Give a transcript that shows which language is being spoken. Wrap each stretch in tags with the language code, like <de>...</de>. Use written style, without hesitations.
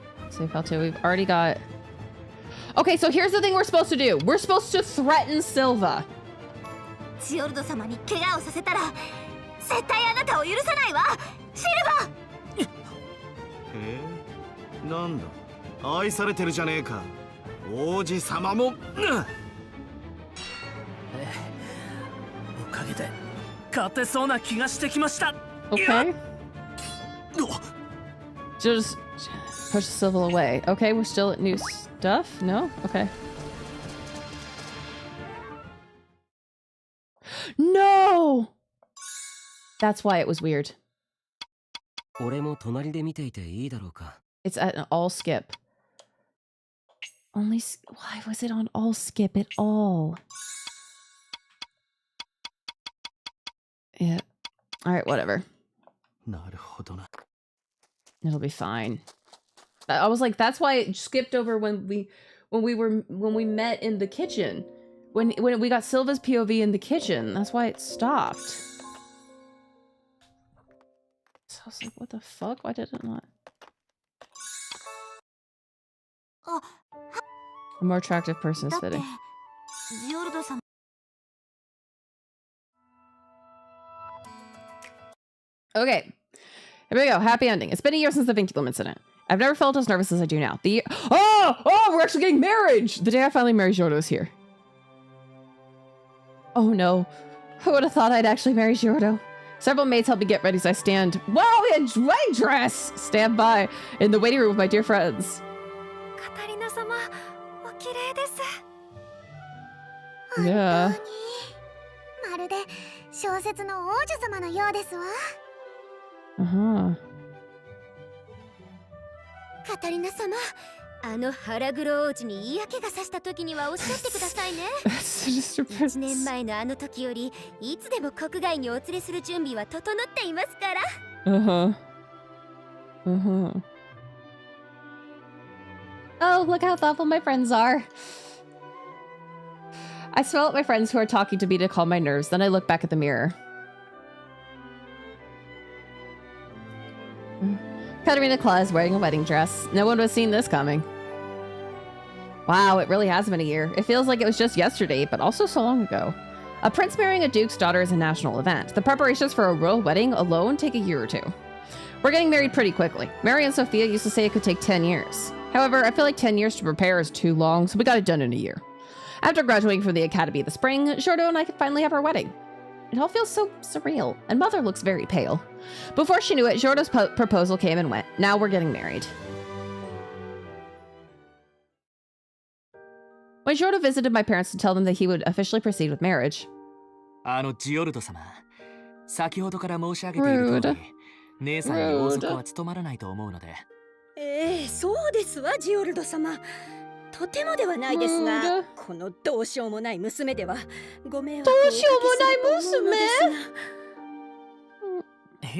<en>Save file 2. We've already got... Okay, so here's the thing we're supposed to do. We're supposed to threaten Silva.</en> <ja>ジオルド様に怪我をさせたら絶対あなたを許さないわ、シルバ。なんだ。愛されてるじゃねえか。王子様も。おかげで勝てそうな気がしてきました。</ja> <en>Okay. Just push Silva away. Okay, we're still at new stuff? No? Okay. No! That's why it was weird.</en> <ja>俺も隣で見ていていいだろうか。</ja> <en>It's at an all skip. Only... Why was it on all skip at all? Yeah. Alright, whatever.</en> <ja>なるほどな。</ja> <en>It'll be fine. I was like, that's why it skipped over when we met in the kitchen. When we got Silva's POV in the kitchen. That's why it stopped. So I was like, what the fuck? Why did it not? A more attractive person is</en> <ja>だって</ja> <en>fitting.</en> <ja>ジオルド様。</ja> <en>Okay. Here we go. Happy ending. It's been a year since the Vinculum incident. I've never felt as nervous as I do now. Oh, we're actually getting married! The day I finally married Giordo is here. Oh no. Who would have thought I'd actually marry Giordo? Several maids help me get ready as I stand. Wow, we had wedding dress! Stand by in the waiting room with my dear friends.</en> <ja>カタリナ様、お綺麗です。</ja> <en>Yeah.</en> <ja>まるで小説の王女様のようですわ。</ja> <en>Uh-huh.</en> <ja>カタリナ様、あの腹黒王子に嫌気がさした時にはおっしゃってくださいね。 1年前のあの時よりいつでも国外にお連れする準備は整っていますから。</ja> <en>Uh-huh. Uh-huh. Oh, look how thoughtful my friends are. I smile at my friends who are talking to me to calm my nerves, then I look back at the mirror. Katerina Claw is wearing a wedding dress. No one was seeing this coming. Wow, it really has been a year. It feels like it was just yesterday, but also so long ago. A prince marrying a duke's daughter is a national event. The preparations for a royal wedding alone take a year or two. We're getting married pretty quickly. Mary and Sophia used to say it could take 10 years. However, I feel like 10 years to prepare is too long, so we got it done in a year. After graduating from the academy in the spring, Giordo and I could finally have our wedding. It all feels so surreal, and Mother looks very pale. Before she knew it, Jordo's proposal came and went. Now we're getting married. When Jordo visited my parents to tell them that he would officially proceed with marriage.</en> <ja>ジオルド様、先ほどから申し上げている通り、姉さんに王族は務まらないと思うので。そうですわ、ジオルド様。とてもではないですが、このどうしようもない娘ではご迷惑をおかけすると思うのですが。</ja>